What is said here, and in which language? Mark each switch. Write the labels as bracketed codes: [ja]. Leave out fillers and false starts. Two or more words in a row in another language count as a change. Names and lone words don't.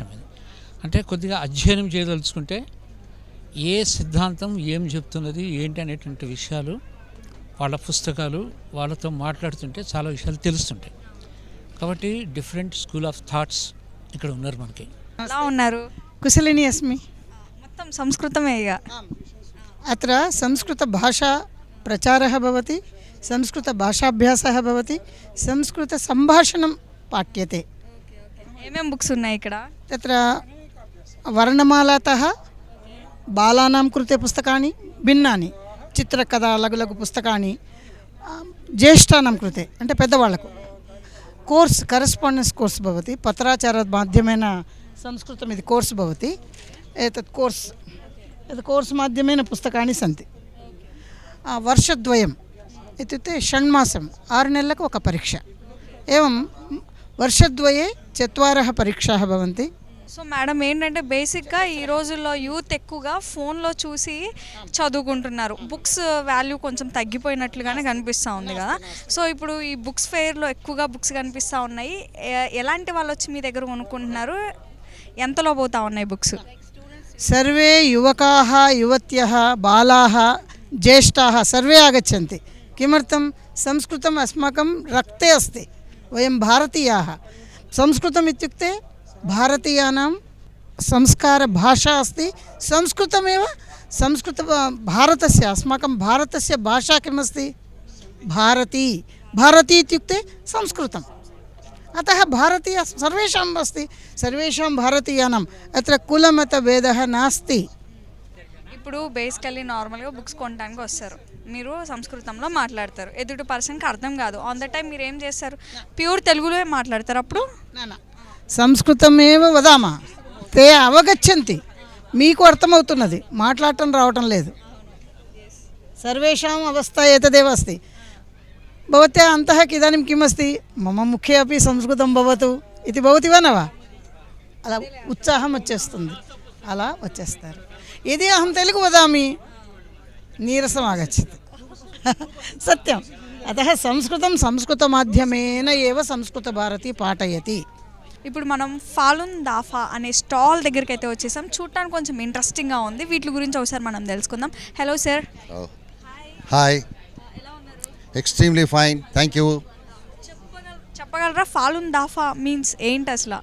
[te] ఇది అంటే కొద్దిగా అధ్యయనం చేయదలుచుకుంటే ఏ సిద్ధాంతం ఏం చెప్తున్నది ఏంటి అనేటువంటి విషయాలు వాళ్ళ పుస్తకాలు వాళ్ళతో మాట్లాడుతుంటే చాలా విషయాలు తెలుస్తుంటాయి. కాబట్టి [en] different school of thoughts [te] ఇక్కడ ఉన్నారు మనకి. ఎలా ఉన్నారు? [sa] కుశలిని అస్మి. [te] మొత్తం సంస్కృతమే ఇక. [sa] అత్ర సంస్కృతభాషా ప్రచారः भवति, संस्कृतभाषाभ्यासः भवति, संस्कृतसम्भाषणं पाठ्यते. [te] ఏమేం బుక్స్ ఉన్నాయి ఇక్కడ? [sa] तत्र वर्णमालातः बालानां कृते पुस्तकानि भिन्नानि, चित्रकथा लघु लघु पुस्तकानि ज्येष्ठानां कृते [te] అంటే పెద్దవాళ్ళకు. [en] course correspondence course [sa] भवति, पत्राचारमाध्यमेन संस्कृतम् इति कोर्स् भवति. एतत् कोर्स् माध्यमेन पुस्तकानि सन्ति. वर्षद्वयम् इत्युक्ते षण्मासं [te] 6 నెలలకు ఒక పరీక్ష. [sa] एवं वर्षद्वये 4 परीक्षाः भवन्ति. [te] సో మేడం ఏంటంటే బేసిక్గా ఈ రోజుల్లో యూత్ ఎక్కువగా ఫోన్లో చూసి చదువుకుంటున్నారు. బుక్స్ వాల్యూ కొంచెం తగ్గిపోయినట్లుగానే కనిపిస్తూ ఉంది కదా. సో ఇప్పుడు ఈ బుక్స్ ఫెయిర్లో ఎక్కువగా బుక్స్ కనిపిస్తూ ఉన్నాయి. ఎలాంటి వాళ్ళు వచ్చి మీ దగ్గర కొనుక్కుంటున్నారు? ఎంతలో పోతా ఉన్నాయి బుక్స్? [sa] सर्वे युवकाः युवत्यः बालाः ज्येष्ठाः सर्वे आगच्छन्ति. किमर्थं? संस्कृतम् अस्माकं रक्ते अस्ति. वयं भारतीयाः. संस्कृतम् इत्युक्ते भारतीयानां संस्कारभाषा अस्ति. संस्कृतमेव भारतस्य अस्माकं भारतस्य भाषा किमस्ति? भारती. भारती इत्युक्ते संस्कृतम्. अतः भारतीय सर्वेषाम् अस्ति, सर्वेषां भारतीयानाम्. अत्र कुलमतभेदः नास्ति. [te] ఇప్పుడు బేసికల్లీ నార్మల్గా బుక్స్ కొనడానికి వస్తారు, మీరు సంస్కృతంలో మాట్లాడతారు, ఎదుటి పర్సన్కి అర్థం కాదు. [en] on the time [te] మీరు ఏం చేస్తారు? ప్యూర్ తెలుగులో మాట్లాడతారు. అప్పుడు [sa] సంస్కృతమేవ వదామः, తే అవగచ్చంతి. [te] మీకు అర్థమవుతున్నది, మాట్లాడటం రావటం లేదు. [sa] సర్వేషాం అవస్థ ఏతదేవ అస్తి. భవత్యాः अन्तः इदानीं किम् अस्ति? मम मुखे अपि संस्कृतं भवतु इति भवति वा न वा? [te] అలా ఉత్సాహం వచ్చేస్తుంది, అలా వచ్చేస్తారు. [sa] यदि अहं तेलुगु वदामि नीरसम् आगच्छति. सत्यम्. अतः संस्कृतं संस्कृतमाध्यमेन एव संस्कृतभारती पाठयति. [te] ఇప్పుడు మనం ఫాలున్ దాఫా అనే స్టాల్ దగ్గరికి అయితే వచ్చేసాం. చూడటానికి కొంచెం ఇంట్రెస్టింగ్గా ఉంది. వీటి గురించి ఒకసారి మనం తెలుసుకుందాం. హలో సార్. [en] Hi. Extremely fine, thank you. [te] చెప్పగలరా ఫాలున్ దాఫా మీన్స్ ఏంటి అసలు?